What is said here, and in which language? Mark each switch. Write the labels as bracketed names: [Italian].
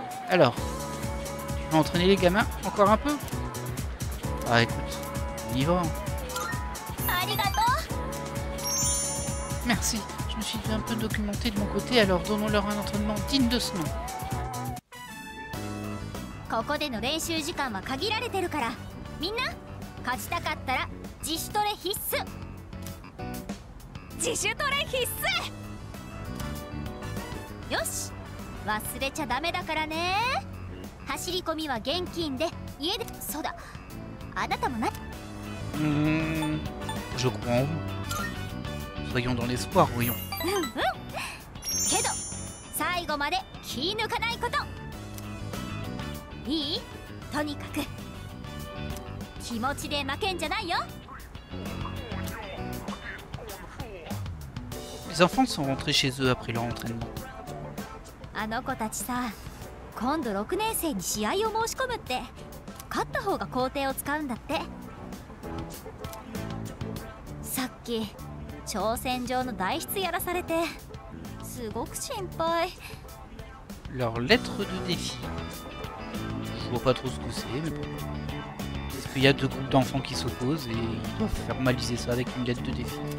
[French] Alors, tu vas entraîner les gamins encore un peu? Ah écoute, on y va. Hein. Merci, je me suis un peu documenté de mon côté, alors donnons-leur un entraînement digne de ce nom. [Japanese] ここでの練習時間は限られてるからみんな勝ちたかったら自主トレ必須自主トレ必須よし忘れちゃダメだからね走り込みは現金で家でそうだあなたもな Je crois en vous. [French] Soyons dans l'espoir, voyons. [Japanese] けど最後まで気抜かないこといい？とにかく気持ちで負けんじゃないよ。 [French] Les enfants sont rentrés chez eux après leur entraînement. [Japanese] あの子たちさ、今度6年生に試合を申し込むって。勝った方が校庭を使うんだって。さっき挑戦状の代筆やらされて、すごく心配。 [French] Leur lettre de défi. Je vois pas trop ce que c'est, mais bon. Parce qu'il y a deux groupes d'enfants qui s'opposent et ils doivent formaliser ça avec une lettre de défi.